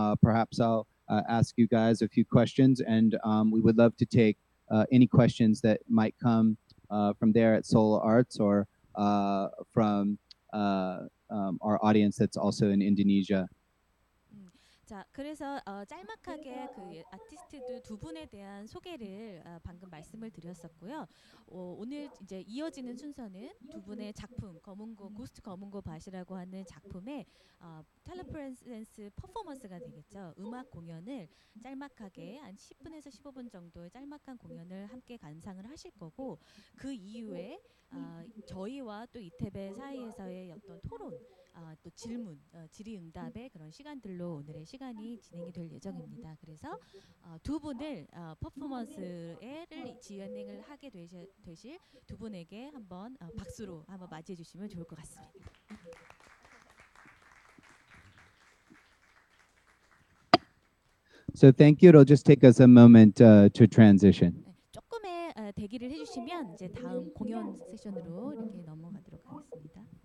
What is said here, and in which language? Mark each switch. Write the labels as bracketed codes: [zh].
[en] Perhaps I'll ask you guys a few questions, and we would love to take any questions that might come from there at Soul Arts or from our audience that's also in Indonesia. [ko] 자, 그래서 짤막하게 그 아티스트들 두 분에 대한 소개를 방금 말씀을 드렸었고요. 오늘 이제 이어지는 순서는 두 분의 작품 검은고 고스트 검은고 밭이라고 하는 작품의 텔레프레센스 퍼포먼스가 되겠죠. 음악 공연을 짤막하게 한 10분에서 15분 정도의 짤막한 공연을 함께 감상을 하실 거고 그 이후에 저희와 또 이태배 사이에서의 어떤 토론 또 질문, 질의응답의 그런 시간들로 오늘의 시간이 진행이 될 예정입니다. 그래서 두 분을 퍼포먼스를 진행을 하게 되실 두 분에게 한번 박수로 한번 맞이해 주시면 좋을 것 같습니다. [en] So thank you. It'll just take us a moment to transition. [ko] 조금의 대기를 해주시면 이제 다음 공연 세션으로 이렇게 넘어가도록 하겠습니다.